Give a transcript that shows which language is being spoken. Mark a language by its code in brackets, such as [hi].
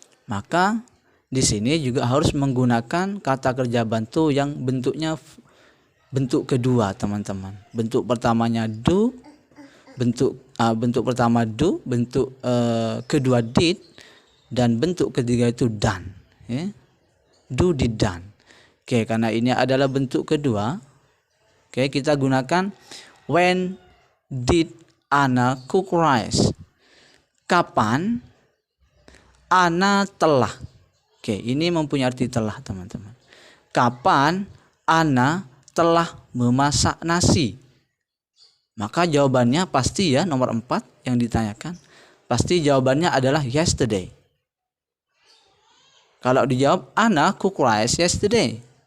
[id] Maka di sini juga harus menggunakan kata kerja bantu yang bentuknya bentuk kedua, teman-teman. Bentuk pertamanya do, bentuk pertama do, bentuk kedua did, dan bentuk ketiga itu done. Ya. Do, did, done. Oke, karena ini adalah bentuk kedua. Oke, kita gunakan [en] when did Ana cook rice? [id] Kapan Ana telah. Oke, ini mempunyai arti telah, teman-teman. Kapan Ana telah memasak nasi? Maka jawabannya pasti ya nomor 4 yang ditanyakan. Pasti jawabannya adalah yesterday. Kalau dijawab [en] Ana cook rice yesterday.